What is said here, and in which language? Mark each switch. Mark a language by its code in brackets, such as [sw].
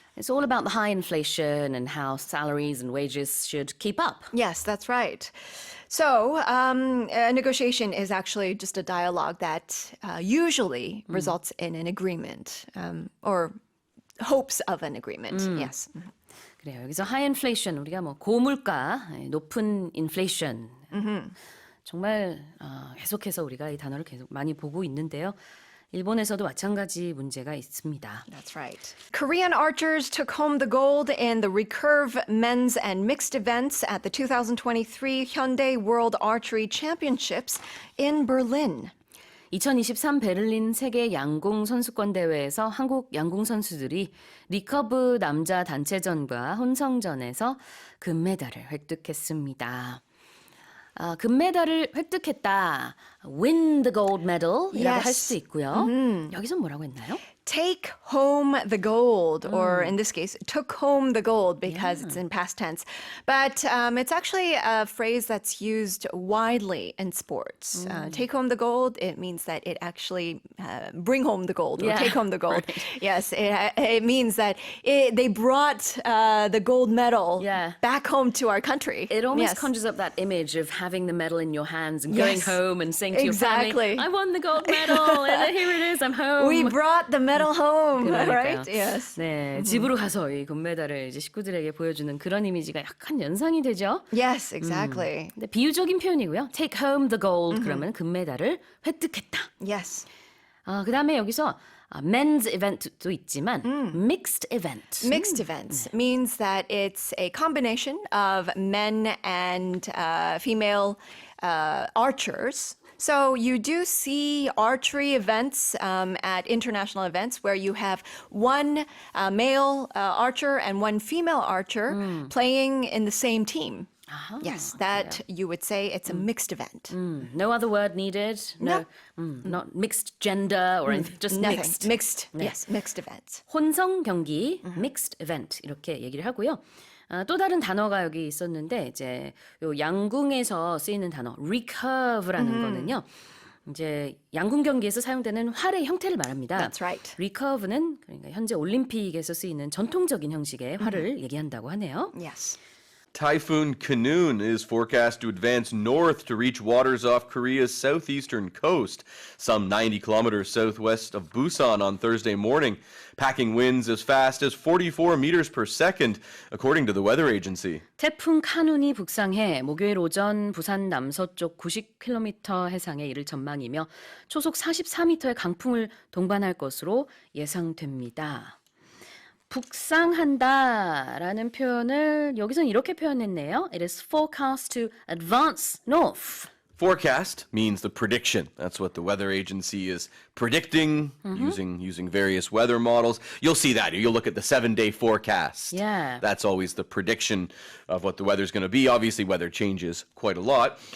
[en] It's all about the high inflation and how salaries and wages should keep up. Yes, that's right. So, a negotiation is actually just a dialogue that usually results in an agreement or hopes of an agreement. Yes. [ko] 그래요. 여기서 [en] high inflation [ko] 우리가 뭐 고물가, 높은 inflation. 정말 계속해서 우리가 이 단어를 계속 많이 보고 있는데요. 일본에서도 마찬가지 문제가 있습니다. [en] That's right. Korean archers took home the gold in the recurve men's and mixed events at the 2023 Hyundai World Archery Championships in Berlin. [ko] 2023 베를린 세계 양궁 선수권 대회에서 한국 양궁 선수들이 리커브 남자 단체전과 혼성전에서 금메달을 획득했습니다. 금메달을 획득했다. [en] Win the gold medal [ko] 이라고 할 수도 있고요. 여기서 뭐라고 했나요? [en] Take home the gold, or in this case, took home the gold because it's in past tense. But it's actually a phrase that's used widely in sports. Take home the gold, it means that it actually bring home the gold or take home the gold. Right. Yes, it means that they brought the gold medal back home to our country. It almost conjures up that image of having the medal in your hands and going home and saying to your family, I won the gold medal and here it is, I'm home. We brought the medal home, [ko] 그러니까요. [en] right? Yes. [ko] 네, 집으로 가서 이 금메달을 이제 식구들에게 보여주는 그런 이미지가 약간 연상이 되죠. [en] Yes, exactly. [ko] 근데 비유적인 표현이고요. [en] Take home the gold [ko] 그러면 금메달을 획득했다. [en] Yes. [ko] 그다음에 여기서 men's event도 있지만 [en] mixed event. Mixed events means that it's a combination of men and female archers. So you do see archery events at international events where you have one male archer and one female archer playing in the same team. Yes, that you would say it's a mixed event. No other word needed. No, not mixed gender or anything. Just Nothing. mixed. Mixed. Yes, mixed events. [ko] 혼성 경기, [en] mixed event [ko] 이렇게 얘기를 하고요. 또 다른 단어가 여기 있었는데 이제 요 양궁에서 쓰이는 단어 recurve라는 거는요. 이제 양궁 경기에서 사용되는 활의 형태를 말합니다. [en] That's right. [ko] recurve는 그러니까 현재 올림픽에서 쓰이는 전통적인 형식의 활을 얘기한다고 하네요. [en] Yes. Typhoon Kanoon is forecast to advance north to reach waters off Korea's southeastern coast, some 90 kilometers southwest of Busan on Thursday morning, packing winds as fast as 44 meters per second, according to the weather agency. [ko] 태풍 카눈이 북상해 목요일 오전 부산 남서쪽 90km 해상에 이를 전망이며 초속 44m의 강풍을 동반할 것으로 예상됩니다. 북상한다라는 표현을 여기서는 이렇게 표현했네요. [en] It is forecast to advance north. Forecast means the prediction. That's what the weather agency is predicting using various weather models. You'll see that. You'll look at the 7-day forecast. Yeah. That's always the prediction of what the weather's going to be. Obviously, weather changes quite a lot.